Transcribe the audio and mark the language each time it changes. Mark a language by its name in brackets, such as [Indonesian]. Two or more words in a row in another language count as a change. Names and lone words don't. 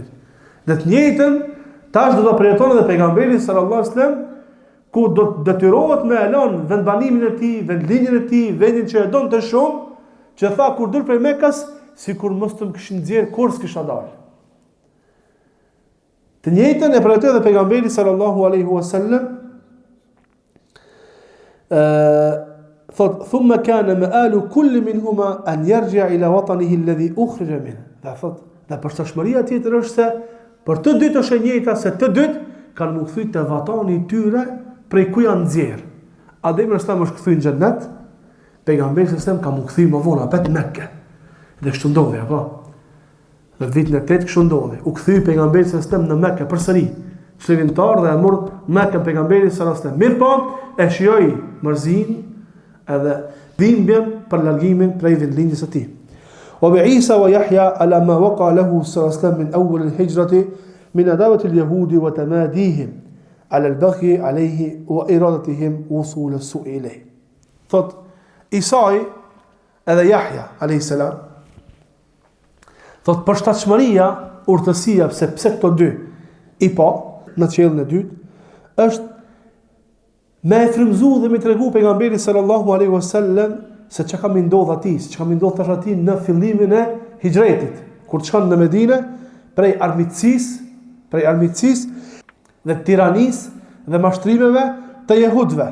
[Albanian] Dhe të njëjtën tash do ta përjeton edhe pejgamberi [Arabic] صلى الله عليه وسلم, [Albanian] ku do të detyrohet me elon vendbanimin e tij, vendlinjen e tij, vendin që e donte shumë, që tha kur dul prej Mekës, sikur mos të më kishin nxjerr kur s'kisha dalë. Të njëjtën e përjetoi edhe pejgamberi [Arabic] صلى الله عليه وسلم. Thot ثم كان مآل كل منهما أن يرجع إلى وطنه الذي أخرج منه. [Albanian] Dhe përshtatshmëria tjetër është se për të dytë është e njëjta, se të dytë kanë më kthy te vatani i tyre prej ku janë nxjerr. Ademi [Arabic] عليه السلام [Albanian] është kthy në xhennet, pejgamberi [Arabic] صلى الله عليه وسلم [Albanian] ka më kthy më vonë atë në Mekë. Dhe kështu ndodhi apo. Në vitin e 8 kështu ndodhi. U kthye pejgamberi [Arabic] صلى الله عليه وسلم [Albanian] në Mekë përsëri. Çlirimtar dhe e mor Mekën pejgamberi [Arabic] صلى الله عليه وسلم. [Albanian] Mirpo e shijoi mërzinë edhe dhimbjen për largimin prej vendlindjes së tij. [Arabic] وبعيسى ويحيى على ما وقع له صلى الله عليه وسلم من أول الهجرة من عداوة اليهود وتماديهم على البغي عليه وإرادتهم وصول السوء إليه. [Albanian] Thot Isai edhe Yahya [Arabic] عليه السلام. [Albanian] Thot përshtatshmëria, urtësia, pse këto dy i pa në qiellin e dytë është me e frymzu dhe me tregu pejgamberit [Arabic] صلى الله عليه وسلم [Albanian] se çka kam ndodh atij, çka kam ndodh tash atij në fillimin e hijretit, kur shkon në Medinë prej armiqësisë dhe tiranisë dhe mashtrimeve të jehudëve.